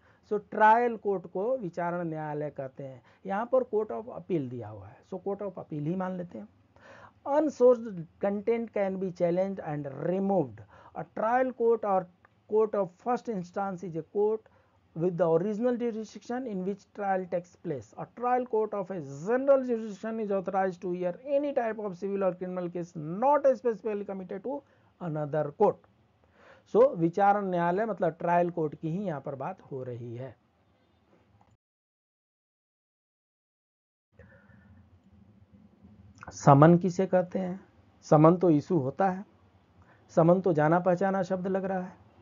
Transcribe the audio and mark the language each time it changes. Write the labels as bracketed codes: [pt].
[hi] Trial court को विचारण न्यायालय कहते हैं। यहाँ पर कोर्ट ऑफ अपील दिया हुआ है, कोर्ट ऑफ अपील ही मान लेते हैं। [en] Unsourced content can be challenged and removed. A trial court और court of first instance is a court with the original jurisdiction in which trial takes place. A trial court of a general jurisdiction is authorized to hear any type of civil or criminal case not specifically committed to another court. [hi] विचारण न्यायालय मतलब trial court की ही यहाँ पर बात हो रही है। समन किसे कहते हैं? समन तो इशू होता है। समन तो जाना पहचाना शब्द लग रहा है।